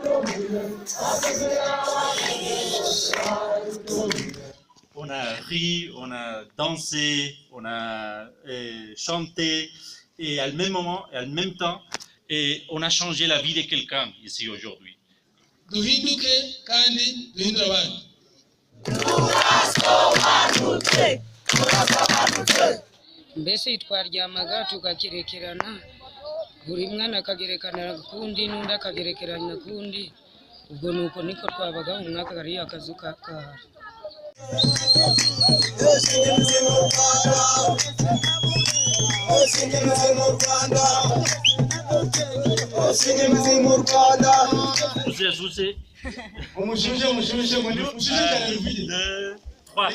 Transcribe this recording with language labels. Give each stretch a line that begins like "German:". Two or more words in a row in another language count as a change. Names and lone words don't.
French: On a ri, on a dansé, on a chanté, et à le même moment, et à le même temps, et on a changé la vie de quelqu'un ici aujourd'hui.
Kinyarwanda: Mbese twaryamaga tugakerekerana, buri mwana akagerekerana kundi n'undi akagerekerana kundi, ubwo nuko niko twabaga mu mwaka kariya kazu kahari.
French: Poussez. Deux, trois.